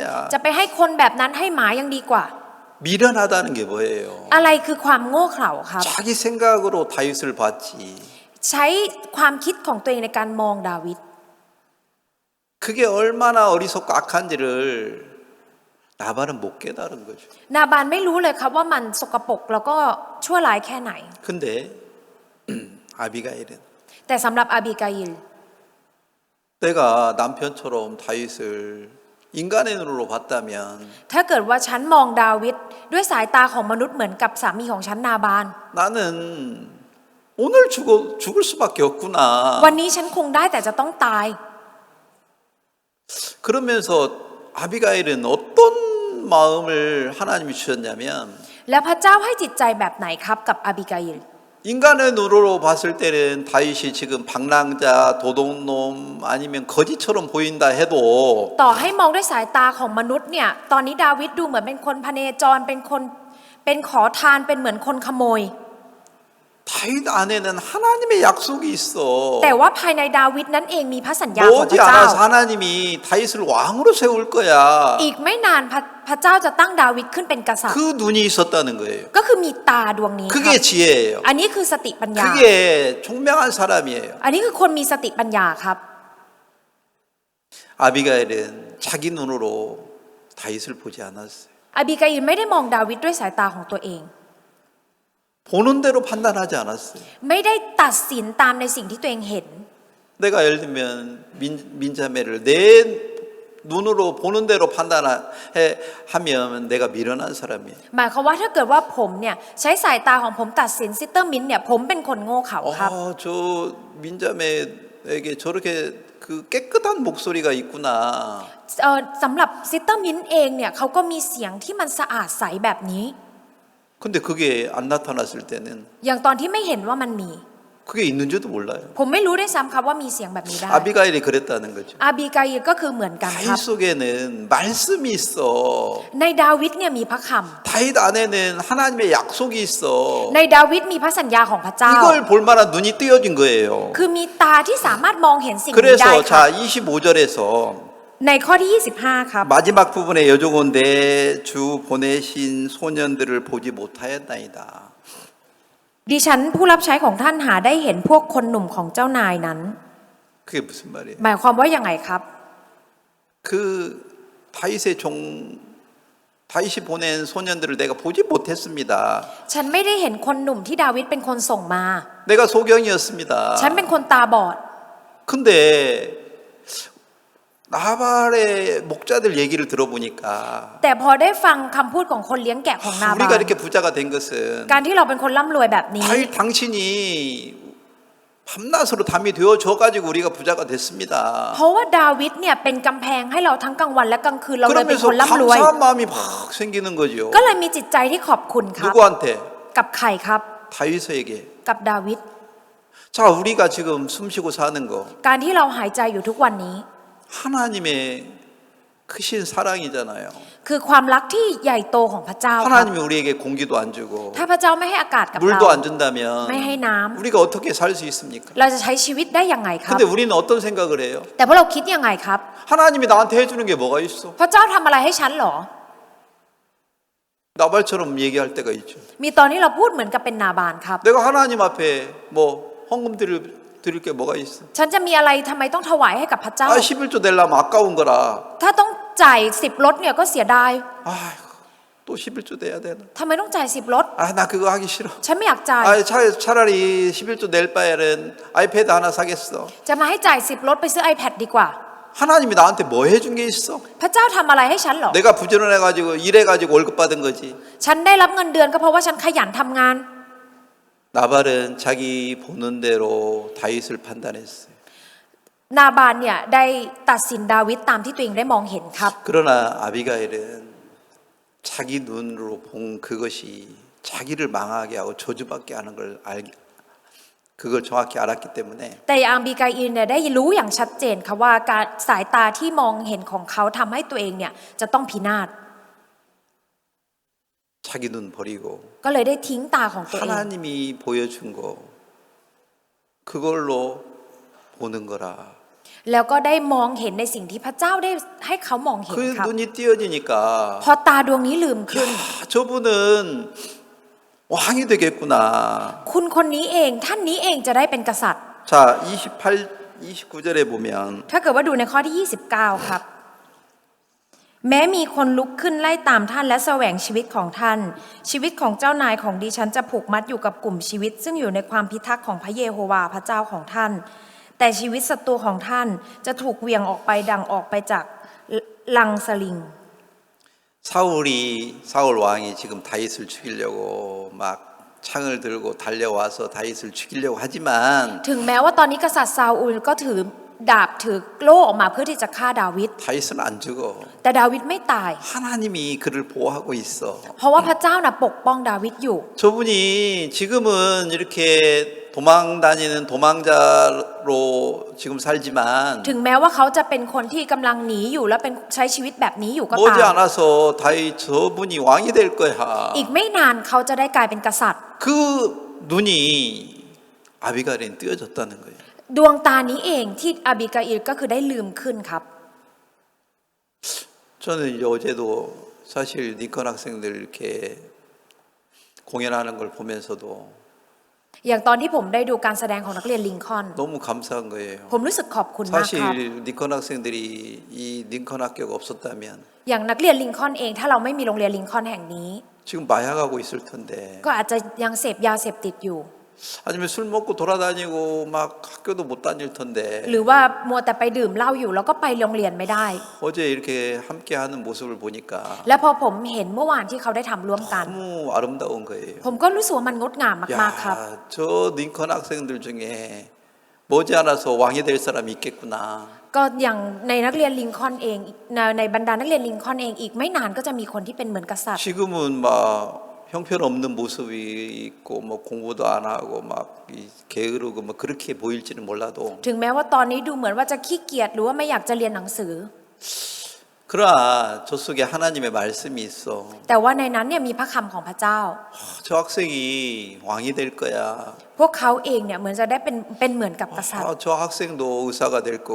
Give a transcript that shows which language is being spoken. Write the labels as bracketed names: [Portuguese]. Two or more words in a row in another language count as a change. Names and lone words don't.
[Thai] จะไปให้คนแบบนั้นให้หมายังดีกว่า [Korean] 미련하다는 게 뭐예요? [Thai] อะไรคือความโง่เขลาครับ [Korean] 자기 생각으로 다윗을 봤지. [Thai] ใช้ความคิดของตัวเองในการมองดาวิด [Korean] 그게 얼마나 어리석고 악한지를 나발은 못 깨달은 거죠. [Thai] นาบานไม่รู้เลยครับว่ามันสกปรกแล้วก็ชั่วร้ายแค่ไหน [Korean] 근데 아비가일은 [Thai] แต่สำหรับอาบิกาอิล [Korean] 내가 남편처럼 다윗을 인간의 눈으로 봤다면 [Thai] ถ้าเกิดว่าฉันมองดาวิดด้วยสายตาของมนุษย์เหมือนกับสามีของฉันนาบาน [Korean] 나는 오늘 죽을 수밖에 없구나. [Thai] วันนี้ฉันคงได้แต่จะต้องตาย [Korean] 그러면서 아비가일은 어떤 마음을 하나님이 주셨냐면 [Thai] แล้วพระเจ้าให้จิตใจแบบไหนครับกับอาบิกาอิล [Korean] 인간의 눈으로 봤을 때는 다윗이 지금 방랑자, 도둑놈 아니면 거지처럼 보인다 해도 [Thai] ต่อให้มองด้วยสายตาของมนุษย์เนี่ยตอนนี้ดาวิดดูเหมือนเป็นคนพเนจรเป็นขอทานเป็นเหมือนคนขโมย [Korean] 다윗 안에는 하나님의 약속이 있어. [Thai] แต่ว่าภายในดาวิดนั้นเองมีพระสัญญาของพระเจ้า [Korean] 머지않아서 하나님이 다윗을 왕으로 세울 거야. [Thai] อีกไม่นานพระเจ้าจะตั้งดาวิดขึ้นเป็นกษัตริย์ [Korean] 그 눈이 있었다는 거예요. [Thai] ก็คือมีตาดวงนี้ครับ [Korean] 그게 지혜예요. [Thai] อันนี้คือสติปัญญา [Korean] 그게 총명한 사람이에요. [Thai] อันนี้คือคนมีสติปัญญาครับ [Korean] 아비가일은 자기 눈으로 다윗을 보지 않았어요. [Thai] อาบิกาอิลไม่ได้มองดาวิดด้วยสายตาของตัวเอง [Korean] 보는 대로 판단하지 않았어요. [Thai] ไม่ได้ตัดสินตามในสิ่งที่ตัวเองเห็น [Korean] 내가 예를 들면 민자매를 내 눈으로 보는 대로 판단하면 내가 미련한 사람이에요. [Thai] หมายความว่าถ้าเกิดว่าผมเนี่ยใช้สายตาของผมตัดสินซิสเตอร์มิ้นท์เนี่ยผมเป็นคนโง่เขลาครับ [Korean] 저 민자매에게 저렇게 그 깨끗한 목소리가 있구나. [Thai] สำหรับซิสเตอร์มิ้นท์เองเนี่ยเขาก็มีเสียงที่มันสะอาดใสแบบนี้ [Korean] 근데 그게 안 나타났을 때는 [Thai] อย่างตอนที่ไม่เห็นว่ามันมี [Korean] 그게 있는지도 몰라요. [Thai] ผมไม่รู้ด้วยซ้ำครับว่ามีเสียงแบบนี้ได้ [Korean] 아비가일이 그랬다는 거죠. [Thai] อาบีกาอิลก็คือเหมือนกันค [Korean] 다윗 [Thai] รับ [Korean] 속에는 말씀이 있어. [Thai] ในดาวิดเนี่ยมีพระค [Korean] 다윗 안에는 하나님의 약속이 있어. [Thai] ำในดาวิดมีพระสัญญาของพระเจ้า [Korean] 이걸 볼 만한 눈이 띄어진 거예요. [Thai] คือมีตาที่สามารถมองเห็นสิ่งนี้ได้ [Korean] 그래서 [Thai] ครับ [Korean] 자 25절에서 [Thai] ในข้อที่ 25 ครับ [Korean] 마지막 부분에 여종은 내 주 보내신 소년들을 보지 못하였나이다. [Thai] ดิฉันผู้รับใช้ของท่านหาได้เห็นพวกคนหนุ่มของเจ้านายนั้น [Korean] 그게 무슨 말이에요? [Thai] หมายความว่าอย่างไงครับ [Korean] 그 다윗의 종 다윗이 보낸 소년들을 내가 보지 못했습니다. [Thai] ฉันไม่ได้เห็นคนหนุ่มที่ดาวิดเป็นคนส่งมา [Korean] 내가 소경이었습니다. [Thai] ฉันเป็นคนตาบอด [Korean] 근데 나발의 목자들 얘기를 들어보니까 [Thai] แต่พอได้ฟังคำพูดของคนเลี้ยงแกะของนาบา [Korean] 우리가 [Thai] ล [Korean] 이렇게 부자가 된 것은 [Thai] การที่เราเป็นคนร่ำรวยแบบนี้ [Korean] 다윗 당신이 밤낮으로 담이 되어줘 가지고 우리가 부자가 됐습니다. [Thai] เพราะว่าดาวิดเนี่ยเป็นกำแพงให้เราทั้งกลางวันและกลางคืนเราเลยเป็น [Korean] 그러면서 [Thai] คนร่ำรวย [Korean] 감사한 마음이 막 생기는 거죠. [Thai] ก็เลยมีจิตใจที่ขอบคุณครับ [Korean] 누구한테? [Thai] กับใครครับ [Korean] 다윗에게. [Thai] กับดาวิด [Korean] 자, 우리가 지금 숨쉬고 사는 거 [Thai] การที่เราหายใจอยู่ทุกวันนี้ [Korean] 하나님의 크신 사랑이잖아요. [Thai] คือความรักที่ใหญ่โตของพระเจ้าครับ [Korean] 하나님이 우리에게 공기도 안 주고 [Thai] ถ้าพระเจ้าไม่ให้อากาศกับเรา [Korean] 물도 안 준다면 [Thai] ไม่ให้น้ำ [Korean] 우리가 어떻게 살 수 있습니까? [Thai] เราจะใช้ชีวิตได้อย่างไงครับ [Korean] 근데 우리는 어떤 생각을 해요? [Thai] แต่พวกเราคิดยังไงครับ [Korean] 하나님이 나한테 해주는 게 뭐가 있어? [Thai] พระเจ้าทำอะไรให้ฉันเหรอ [Korean] 나발처럼 얘기할 때가 있죠. [Thai] มีตอนที่เราพูดเหมือนกับเป็นนาบานครับ [Korean] 내가 하나님 앞에 뭐 헌금 드릴 게 뭐가 있어? [Thai] ฉันจะมีอะไรทำไมต้องถวายให้กับพระเจ้า [Korean] 아, 11조 내려면 아까운 거라. [Thai] ถ้าต้องจ่าย10 รถเนี่ยก็เสียดาย [Korean] 아이고, 또 11조 내야 되나? [Thai] ทำไมต้องจ่าย10 รถ [Korean] 아, 나 그거 하기 싫어. [Thai] ฉันไม่อยากจ่าย [Korean] 아, 차라리 11조 낼 바에는 아이패드 하나 사겠어. [Thai] จะมาให้จ่าย10 รถไปซื้อ iPad ดีกว่า [Korean] 하나님이 나한테 뭐 해준 게 있어? [Thai] พระเจ้าทำอะไรให้ฉันเหรอ [Korean] 내가 부지런해가지고 일해가지고 월급 받은 거지. [Thai] ฉันได้รับเงินเดือนก็เพราะว่าฉันขยันทำงาน [Korean] 나발은 자기 보는 대로 다윗을 판단했어요. [Thai] นาบานเนี่ยได้ตัดสินดาวิดตามที่ตัวเองได้มองเห็นครับ [Korean] 그러나 아비가일은 자기 눈으로 본 그것이 자기를 망하게 하고 저주받게 하는 걸 그걸 정확히 알았기 때문에 [Thai] แต่อาบีกาอิลเนี่ยได้รู้อย่างชัดเจนค่ะว่าการสายตาที่มองเห็นของเขาทำให้ตัวเองเนี่ยจะต้องพินาศ [Korean] 자기 눈 버리고 [Thai] ก็เลยได้ทิ้งตาของตัวเอง [Korean] 하나님이 보여준 거 그걸로 보는 거라. [Thai] แล้วก็ได้มองเห็นในสิ่งที่พระเจ้าได้ให้เขามองเห็น [Korean] 그 [Thai] ครับ [Korean] 눈이 띄어지니까 [Thai] พอตาดวงนี้ลืมขึ้น [Korean] 저분은 왕이 되겠구나. [Thai] คุณคนนี้เองท่านนี้เองจะได้เป็นกษัตริย์ [Korean] 자, 29절에 보면 [Thai] ถ้าเกิดว่าดูในข้อที่ 29 ครับ แม้มีคนลุกขึ้นไล่ตามท่านและแสวงชีวิตของท่าน ชีวิตของเจ้านายของดิฉันจะผูกมัดอยู่กับกลุ่มชีวิต ซึ่งอยู่ในความพิทักษ์ของพระเยโฮวาห์พระเจ้าของท่าน แต่ชีวิตศัตรูของท่านจะถูกเหวี่ยงออกไปดังออกไปจากลังสลิง [Korean] 사울 왕이 지금 다윗을 죽이려고 막 창을 들고 달려와서 다윗을 죽이려고 하지만 [Thai] ถึงแม้ว่าตอนนี้กษัตริย์ซาอูลก็ถือดาบถือโล่ออกมาเพื่อที่จะฆ่าดาวิด [Korean] 다윗은 안 죽어. [Thai] แต่ดาวิดไม่ตาย [Korean] 하나님이 그를 보호하고 있어. [Thai] เพราะว่าพระเจ้าน่ะปกป้องดาวิดอยู่ [Korean] 저분이 지금은 이렇게 도망 다니는 도망자로 지금 살지만 [Thai] ถึงแม้ว่าเขาจะเป็นคนที่กำลังหนีอยู่และเป็นใช้ชีวิตแบบนี้อยู่ก็ตาม [Korean] 머지않아서 다윗 저분이 왕이 될 거야. [Thai] อีกไม่นานเขาจะได้กลายเป็นกษัตริย์ [Korean] 그 눈이 아비가일에 띄어졌다는 거예요. [Thai] ดวงตานี้เองที่อาบิกาอิลก็คือได้ลืมขึ้นครับ [Korean] 저는 이제 어제도 사실 링컨 학생들 이렇게 공연하는 걸 보면서도 [Thai] อย่างตอนที่ผมได้ดูการแสดงของนักเรียนลิงคอล์น [Korean] 너무 감사한 거예요. [Thai] ผมรู้สึกขอบคุณมากครับ [Korean] 사실 링컨 학생들이 이 링컨 학교가 없었다면 [Thai] อย่างนักเรียนลิงคอล์นเองถ้าเราไม่มีโรงเรียนลิงคอล์นแห่งนี้ [Korean] 지금 마약하고 있을 텐데 [Thai] ก็อาจจะยังเสพยาเสพติดอยู่ [Korean] 아니면 술 먹고 돌아다니고 막 학교도 못 다닐 텐데 [Thai] หรือว่ามัวแต่ไปดื่มเหล้าอยู่แล้วก็ไปโรงเรียนไม่ได้ [Korean] 어제 이렇게 함께하는 모습을 보니까 [Thai] แล้วพอผมเห็นเมื่อวานที่เขาได้ทำร่วมกัน [Korean] 너무 아름다운 거예요. [Thai] ผมก็รู้สึกว่ามันงดงามมากๆครับ [Korean] 야, 저 링컨 학생들 중에 머지않아서 왕이 될 사람이 있겠구나. [Thai] ก็อย่างในนักเรียนลิงคอล์นเองในบรรดานักเรียนลิงคอล์นเองอีกไม่นานก็จะมีคนที่เป็นเหมือนกษัตริย์ [Korean] 지금은 막 형편없는 모습이 있고 뭐 공부도 안 하고 막 게으르고 뭐 그렇게 보일지는 몰라도 [Thai] ถึงแม้ว่าตอนนี้ดูเหมือนว่าจะขี้เกียจหรือว่าไม่อยากจะเรียนหนังสือ [Korean] 그러나 저 속에 하나님의 말씀이 있어. [Thai] แต่ว่าในนั้นเนี่ยมีพระคำของพระเจ้า [Korean] 저 학생이 왕이 될 거야. [Thai] พวกเขาเองเนี่ยเหมือนจะได้เป็นเหมือนกับกษัตริย์ [Korean] 저 학생도 의사가 될 거고.